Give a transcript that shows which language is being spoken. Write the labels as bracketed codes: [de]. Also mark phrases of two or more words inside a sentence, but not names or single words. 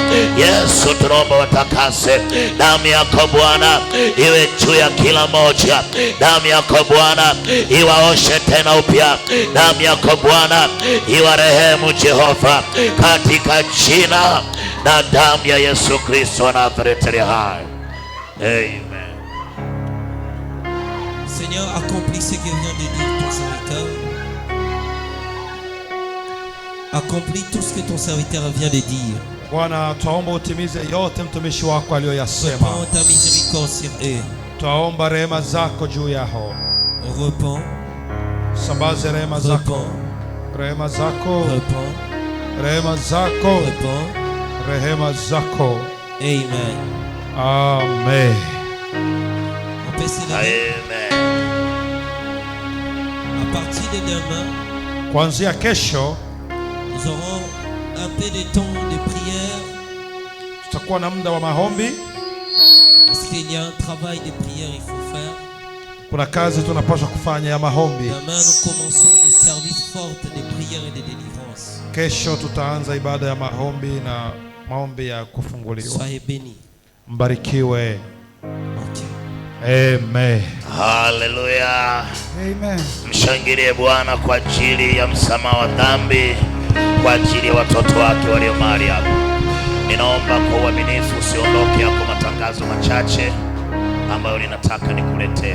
[sw] Yesu, tunaomba watakase. Damu yako Bwana iwe juu ya kila moja, damu yako Bwana iwaoshe tena upya, damu yako Bwana iwarehemu Jehova, katika jina na damu ya Yesu Kristo wa Nazareti hai. Amen. [fr] Seigneur, accomplis ce que vient de dire ton serviteur. Accomplis tout ce que ton serviteur vient de dire. [sw] Bwana, twaomba utimize yote mtumishi wako aliyoyasema. [fr] Répands ta miséricorde sur eux. [sw] Twaomba rehema zako juu yao. [fr] Répands. [sw] Sambaze rehema zako, rehema zako, rehema zako, rehema zako. Amen. Amen. [fr] On peut se lever. Amen. À partir de demain, [sw] kuanzia kesho [fr] nous aurons un peu de temps de prière, [sw] tutakuwa na muda wa maombi, [fr] parce qu'il y a un travail de prière il faut faire. [sw] kuna kazi tunapaswa kufanya ya maombi. [fr] Demain nous commençons des services forts de prière et de délivrance. [sw] Kesho tutaanza ibada ya maombi na maombi ya kufunguliwa. [fr] Soyez bénis. [sw] Mbarikiwe. Okay. Amen. Haleluya. Amen. Mshangilie Bwana kwa ajili ya msamaha wa dhambi, kwa ajili ya watoto wake walio mahali hapa. Ninaomba kwa uaminifu usiondoke, yako matangazo machache ambayo ninataka nikuletee.